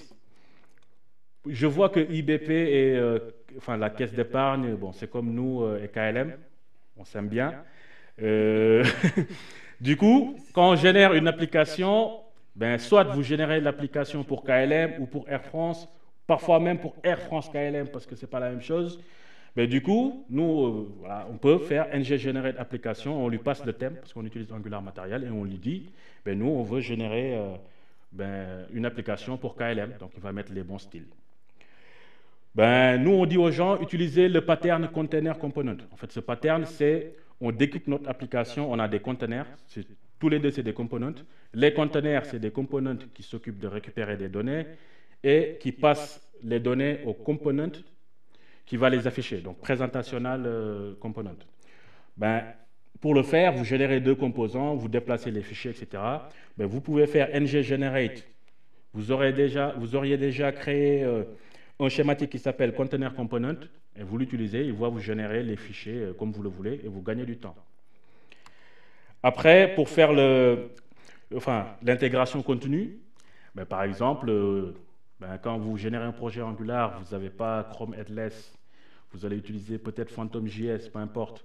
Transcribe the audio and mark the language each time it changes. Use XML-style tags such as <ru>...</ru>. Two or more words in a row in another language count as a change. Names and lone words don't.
<fr>Je vois que IBP et la caisse d'épargne, bon, c'est comme nous et KLM, on s'aime bien. Du coup, quand on génère une application, ben, soit vous générez l'application pour KLM ou pour Air France, parfois même pour Air France KLM parce que ce n'est pas la même chose. Mais du coup, nous, on peut faire ng generate application, on lui passe le thème parce qu'on utilise Angular Material et on lui dit, ben, nous, on veut générer une application pour KLM, donc il va mettre les bons styles. Ben, nous, on dit aux gens, utilisez le pattern</fr> <en>container component.</en> <fr>En fait, ce pattern, c'est, on découpe notre application, on a des containers, tous les deux, c'est des components. Les containers, c'est des components qui s'occupent de récupérer des données et qui passent les données aux components qui va les afficher, donc</fr> <en>presentational component.</en> <fr>Ben, pour le faire, vous générez deux composants, vous déplacez les fichiers, etc. Ben, vous pouvez faire ng generate. Vous auriez déjà créé un schématique qui s'appelle</fr> <en>container component</en> <fr>et vous l'utilisez, il va vous générer les fichiers comme vous le voulez et vous gagnez du temps. Après, pour faire l'intégration continue, ben, par exemple, quand vous générez un projet Angular, vous n'avez pas Chrome Headless, vous allez utiliser peut-être PhantomJS, peu importe.</fr>